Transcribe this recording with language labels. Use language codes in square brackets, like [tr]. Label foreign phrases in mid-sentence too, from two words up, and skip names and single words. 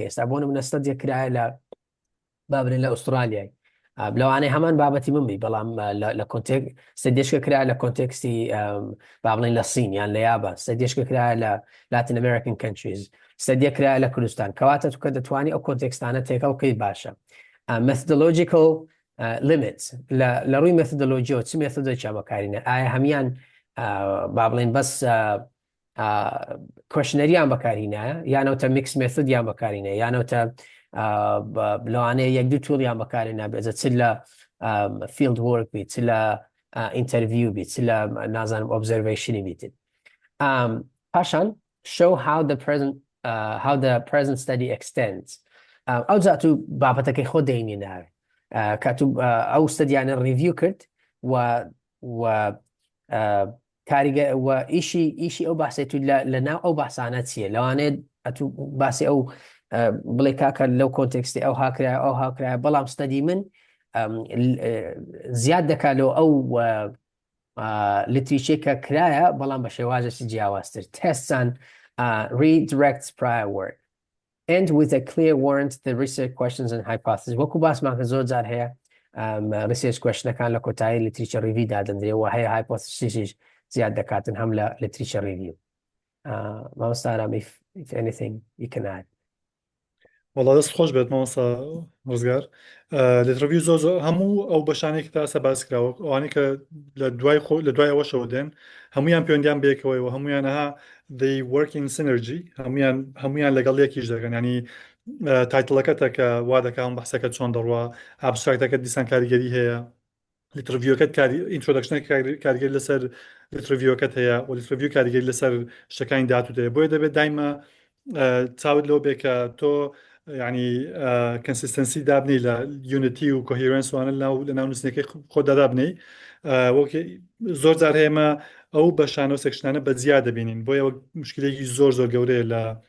[ckb] ئێستا بۆ نمونە ستەدیە کرایە لە با بڵێن لە ئوسترالیای لەوانەیە هەمان بابەتی من بی بەڵام لە ستەدیەشکە کرایە لە کۆنتێکستی با بڵێن لە سین یان لە یابان ستەدیەشکە کرایە لە [en] Latin American countries [ckb] ستدیە کرا لە کوردستان کەواتە تو کە دەتوانانی ئەو کۆنتێکستانە تێکەڵکەی باشە [en] methodological limits [ckb] لە ڕووی methodologyەوە چ مێثۆدێکیان بەکارینە ئایا هەمیان با بڵێن بەس کوێشنەریان بەکارینایە یانەوتە [en] mix method [ckb] بەکارینە یانەوتە لەوانەیە یەک دوو تۆڵیان بەکارێنە بێزە چ لە [en] field work [ckb] بیت چ لە interview بیت چ لە نازانم observationi بیتن پاشان [en] show how the present study extends [ckb] ئەو جا تو بابەتەکەی خۆ دەینێناوێ کە تو ئەو ستەدیانە ریڤیو کرد و ئیشی ئەو باسی تو لە ناو ئەو باسانە چییە لەوانێت ئەتو باسی ئەو بڵێ کاکە لەو کۆنتێکستی ئەو هاکرایە ئەو هاکرایە بەڵام ستەدی من زیاد دەکاتەوە ئەو لیتریچەی کە کرایە بەڵام بە شێوازێکی جیاوازتر [en] tests and redirects prior work and with a clear warrant the research questions and hypotheses [ckb] وەکو باسمان کە زۆر جار هەیە [en] research questionەکان [ckb] لە کۆتایی [en] literature review [ckb] دادەندرێ و هەیە hypothesesیش زیاد دەکاتن هەم لە [en] literature review [ckb] مامۆستا [en] if anything you can add [ckb] والله دەست خۆش بێت مامۆستا ڕزگار لێترڤیو زۆر هەموو ئەو بەشانێک تا ئەسە باس کراوە ئەوانەی کە لە دوای ئەوەشەوە دێن هەمویان پەیوەندیان بێکەوەیەوە هەمویانەها [en] they work in synergy [ckb] هەمویان لەگەڵ یەکیش دەکەن ینی تایتڵەکەتە کە وا دەکا ئەم بەحسەکە چۆن دەڕوا ئابستراکتەکەت دیسان کاریگەری هەیە لیترڤیوەکەت ئینترۆدەکشنێک کاریگەری لەسەر لیترڤیوەکەت هەیە و لیترڤیو کاریگەری لەسەر شتەکانی داهاتوو هەیە بۆیە دەبێت دایمە چاوت لەوە بێ کە تۆ ینی کنسیستەنسی دابنی لە یونیتی و کۆهیرەنس وانە لە ناو نووسینەکەی خۆدا دابنی زۆر جار هەیەمە ئەو بەشانە و سێکشنانە بەجیا دەبینین بۆیە مشکلێکی زۆر گەورەیە لە